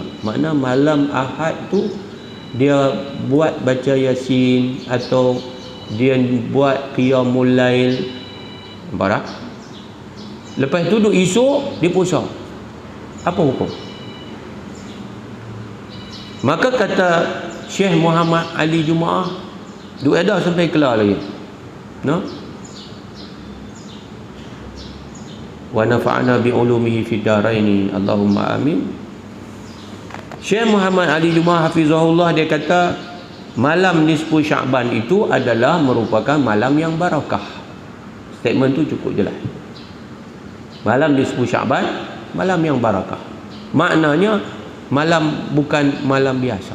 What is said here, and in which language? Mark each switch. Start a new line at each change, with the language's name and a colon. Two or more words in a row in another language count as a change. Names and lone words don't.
Malay: Makna malam Ahad tu dia buat baca Yasin atau dia buat
Arabic: قيام الليل.
Malay: Nampak tak? Lepas tu duk esok dia puasa. Apa hukum? Maka kata Syekh Muhammad Ali Jumaah, duk ada sampai kelar lagi. No?
Arabic: ونفعنا بعلومه في الدارين. اللهم آمين.
Malay: Syekh Muhammad Ali Jumaah hafizahullah, dia kata malam nisfu Sya'ban itu adalah merupakan malam yang barakah. Statement tu cukup jelas. Malam nisfu Sya'ban, malam yang barakah. Maknanya malam bukan malam biasa.